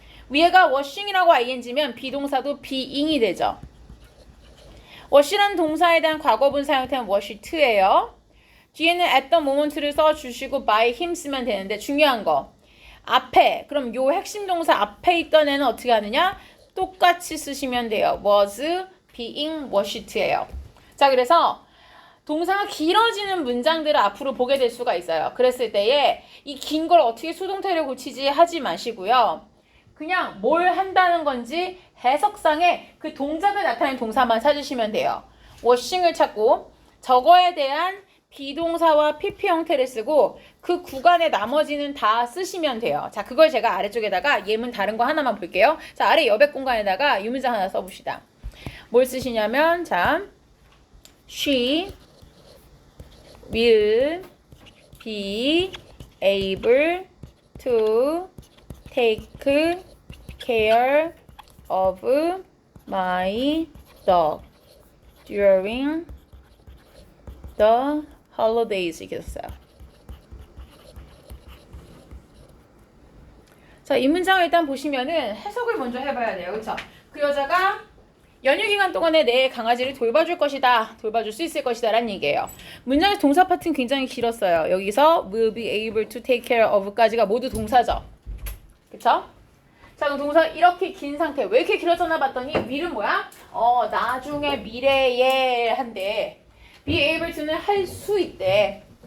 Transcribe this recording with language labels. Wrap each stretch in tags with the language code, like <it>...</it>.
<ko>위에가 washing이라고 ing면 비동사도 being이 되죠. wash라는 동사에 대한 과거분 사용태는 wash to예요. 뒤에는</ko> <en>at the moment</en> <ko>를 써주시고</ko> <en>by him</en> <ko>쓰면 되는데 중요한 거. 앞에, 그럼 요 핵심 동사 앞에 있던 애는 어떻게 하느냐? 똑같이 쓰시면 돼요.</ko> <en>was, being, washed예요.</en> <ko>자, 그래서 동사가 길어지는 문장들을 앞으로 보게 될 수가 있어요. 그랬을 때에 이 긴 걸 어떻게 수동태로 고치지 하지 마시고요. 그냥 뭘 한다는 건지 해석상에 그 동작을 나타내는 동사만 찾으시면 돼요. washing을 찾고 저거에 대한 비동사와 PP 형태를 쓰고 그 구간에 나머지는 다 쓰시면 돼요. 자, 그걸 제가 아래쪽에다가 예문 다른 거 하나만 볼게요. 자, 아래 여백 공간에다가 이 문장 하나 써봅시다. 뭘 쓰시냐면 자,</ko> <en>she will be able to take care of my dog during the holidays</en> <ko>이렇게 썼어요. 자, 이 문장을 일단 보시면은 해석을 먼저 해봐야 돼요. 그쵸? 그 여자가 연휴 기간 동안에 내 강아지를 돌봐줄 것이다. 돌봐줄 수 있을 것이다. 라는 얘기예요. 문장의 동사 파트는 굉장히 길었어요. 여기서</ko> <en>will be able to take care of</en> <ko>까지가 모두 동사죠. 그쵸? 자, 그럼 동사 이렇게 긴 상태. 왜 이렇게 길어졌나 봤더니 will은 뭐야? 나중에 미래에 한대.</ko> <en>be able to</en> <ko>는 할 수 있대.</ko>